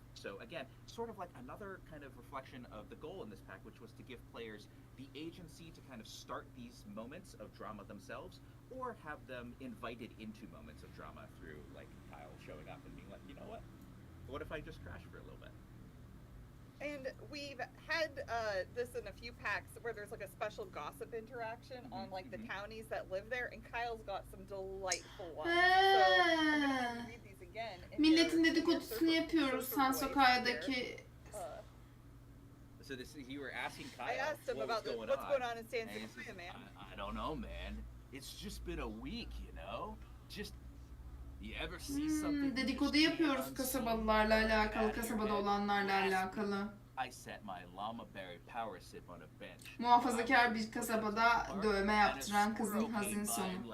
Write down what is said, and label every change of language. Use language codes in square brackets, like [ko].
[en] So again, sort of like another kind of reflection of the goal in this pack, which was to give players the agency to kind of start these moments of drama themselves, or have them invited into moments of drama through like Kyle showing up and being like, you know what if I just crash for a little bit? And we've had this in a few packs where there's like a special gossip interaction on like the townies that live there, and Kyle's got some delightful ones. So I'm gonna have to read these again. [tr] Milletin dedikodusunu yapıyoruz Sansokaya'daki. [en] So this you were asking Kyle. I asked him about what's going on in San Francisco, man. I don't know, man. It's just been a week, you know. Just you ever see something? [tr] Dedikodu yapıyoruz kasabalılarla alakalı, kasabada olanlarla alakalı. [en] I set my llama berry power sip on a bench. [tr] Muhafazakar bir kasabada dövme yaptıran kızın hazin sonu.